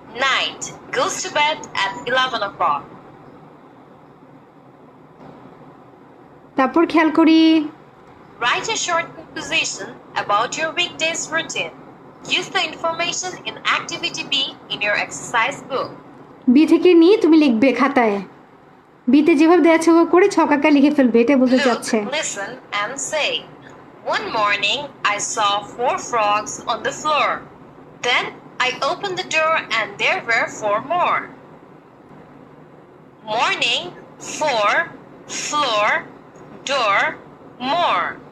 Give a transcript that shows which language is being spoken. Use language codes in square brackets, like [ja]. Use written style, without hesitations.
[en] Night, goes to bed at 11 o'clock. [bn] তারপর খেয়াল করি [en] Write a short composition about your weekday's routine. Use the information in Activity B in your exercise book. [bn] B থেকে নিয়ে তুমি লিখবে খাতায়। বিতে যেভাবে দেওয়া আছে ওভাবে করে ছকাকা লিখে ফেলবে, এটা বলতে চাচ্ছে। [en] Look, listen and say. One morning, I saw 4 frogs on the floor. Then I opened the door and there were 4 more. Morning, 4, floor, door, more.